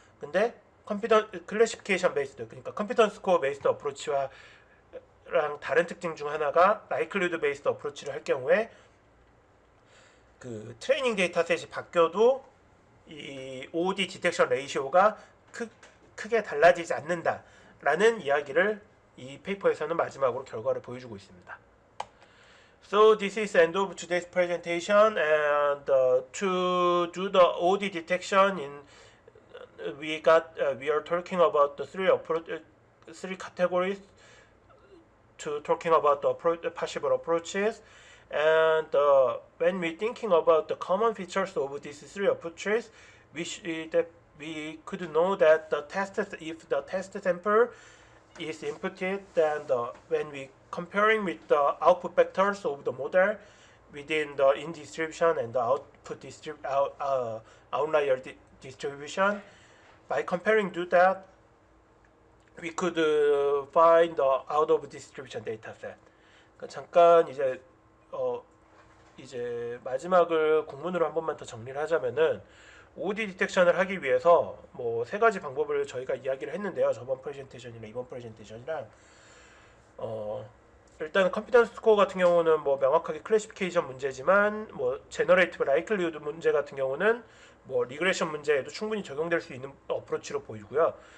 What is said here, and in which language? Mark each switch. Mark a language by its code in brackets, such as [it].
[ko] 근데 [en] classification based, [ko] 그러니까 [en] confidence score based approach [ko] 와 랑 다른 특징 중 하나가 [en] likelihood based approach [ko] 를 할 경우에 그 트레이닝 데이터셋이 바뀌어도 이 OoD 디텍션 레이시오가 크게 달라지지 않는다라는 이야기를 이 페이퍼에서는 마지막으로 결과를 보여주고 있습니다. [en] So this is the end of today's presentation, and to do the OoD detection we are talking about the three categories to talking about the possible approaches, and when we thinking about the common features of these three approaches, we could know that if the test sample is inputted, then when we comparing with the output vectors of the model within the in distribution and the output outlier distribution, by comparing to that, we could find the out of distribution dataset. [ko] 그러니까 잠깐 이제 마지막을 공문으로 한 번만 더 정리를 하자면은 OoD 디텍션을 하기 위해서 뭐 세 가지 방법을 저희가 이야기를 했는데요. 저번 프레젠테이션이랑 이번 프레젠테이션이랑 일단 컴피던스 스코어 같은 경우는 뭐 명확하게 클래시피케이션 문제지만 뭐 제너레이티브 라이클리후드 문제 같은 경우는 뭐 리그레션 문제에도 충분히 적용될 수 있는 어프로치로 보이고요.